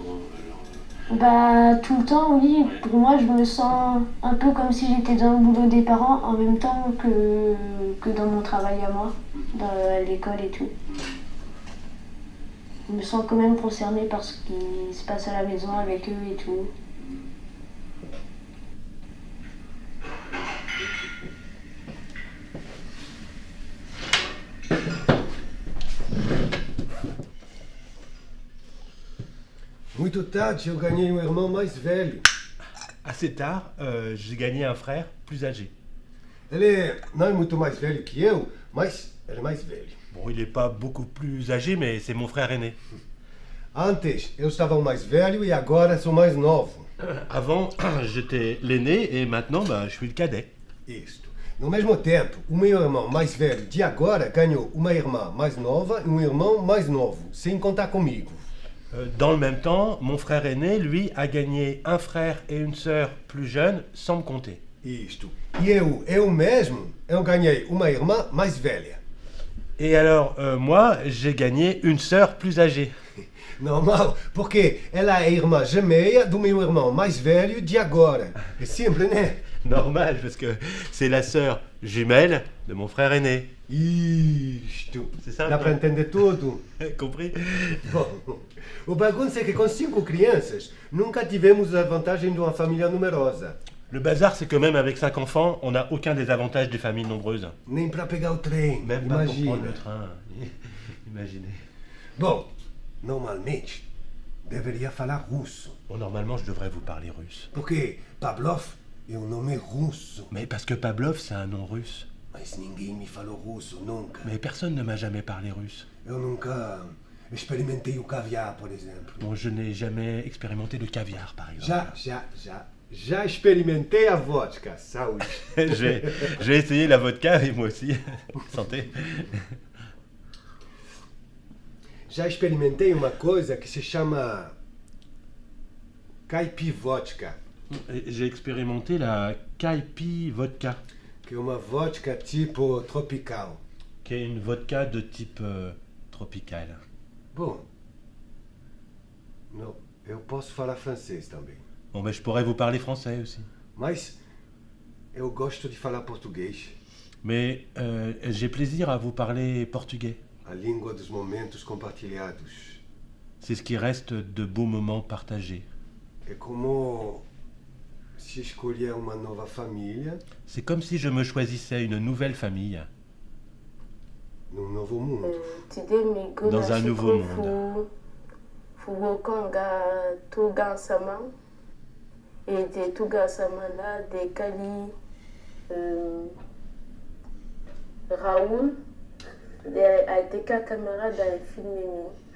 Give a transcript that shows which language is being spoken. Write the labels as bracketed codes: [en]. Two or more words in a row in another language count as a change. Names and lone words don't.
[fr] Bah, tout le temps, oui. Ouais. Pour moi, je me sens un peu comme si j'étais dans le boulot des parents en même temps que dans mon travail à moi, à l'école et tout. Je me sens quand même concernée par ce qui se passe à la maison avec eux et tout. [pt] Muito tarde eu ganhei um irmão mais velho. [fr] Assez tard, j'ai gagné un frère plus âgé. [pt] Não é muito mais velho que eu, mas ele é mais velho. [fr] Bon, il n'est pas beaucoup plus âgé, mais c'est mon frère aîné. [pt] Antes eu estava o mais velho e agora sou mais novo. [fr] Avant, j'étais l'aîné et maintenant, je suis le cadet. [pt] Isto. No mesmo tempo, o meu irmão mais velho de agora ganhou uma irmã mais nova e um irmão mais novo, sem contar comigo. [fr] Dans le même temps, mon frère aîné, lui, a gagné un frère et une sœur plus jeunes, sans me compter. [pt] Isto. E eu mesmo, eu ganhei uma irmã mais velha. [fr] Et alors, moi, j'ai gagné une sœur plus âgée. [pt] Normal, porque ela é irmã gêmea do meu irmão mais velho de agora. É simples, né? [fr] Normal, parce que c'est la sœur jumelle de mon frère aîné. [pt] Isto. [fr] C'est ça? [pt] Dá para entender tudo? [fr] Compris? [pt] Bom, o bagunço é que com 5 crianças nunca tivemos a vantagem de uma família numerosa. [fr] Le bazar, c'est que même avec 5 enfants, on n'a aucun des avantages des familles nombreuses. [pt] Nem para pegar o trem, [fr] Même pas pour [pt] imagina. [fr] prendre le train. Imaginez. [pt] Bom, normalmente deveria falar russo, [fr] Bon, normalement, je devrais vous parler russe. [pt] porque Pavlov é um nome russo. [fr] Mais parce que Pavlov, c'est un nom russe. [pt] Mas ninguém me falou russo, nunca. [fr] Mais personne ne m'a jamais parlé russe. [pt] Eu nunca experimentei o caviar, por exemplo. [fr] Bon, je n'ai jamais expérimenté le caviar, par exemple. [pt] Já experimentei a vodka, saúde. [fr] J'ai essayé la vodka et moi aussi. Santé. [pt] já experimentei uma coisa que se chama Caipivótica, [fr] J'ai expérimenté la Kaipi Vodka, [pt] que é uma vodka tipo tropical. [fr] qui est une vodka de type tropical. [pt] Bom, não, eu posso falar francês também, [fr] Bon, ben, je pourrais vous parler français aussi. [pt] mas eu gosto de falar português, [fr] Mais j'ai plaisir à vous parler portugais. [pt] a língua dos momentos compartilhados. [fr] C'est ce qui reste de beaux moments partagés. [pt] É como se escolher uma nova família [fr] C'est comme si je me choisissais une nouvelle famille [pt] num novo mundo. [fr] Dans un nouveau monde. Fugokonga Tuga Sama. Et de Tuga Sama là, de Kali Raoul, a été caméra dans le film Mimi.